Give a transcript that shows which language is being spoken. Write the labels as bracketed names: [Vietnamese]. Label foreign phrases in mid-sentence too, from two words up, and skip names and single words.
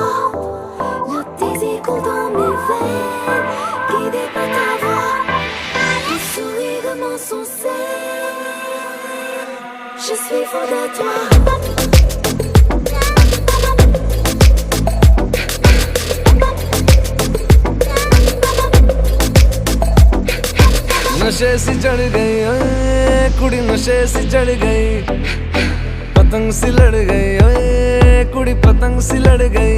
[French] Le désir coule dans mes veines, guidé par ta voix. Ton sourire m'insoucie, je suis fou de toi. [Hindi] नशे सी चढ़ गई ओए कुड़ी, नशे सी चढ़ गई। पतंग सी लड़ गई ओए कुड़ी, पतंग सी लड़ गई।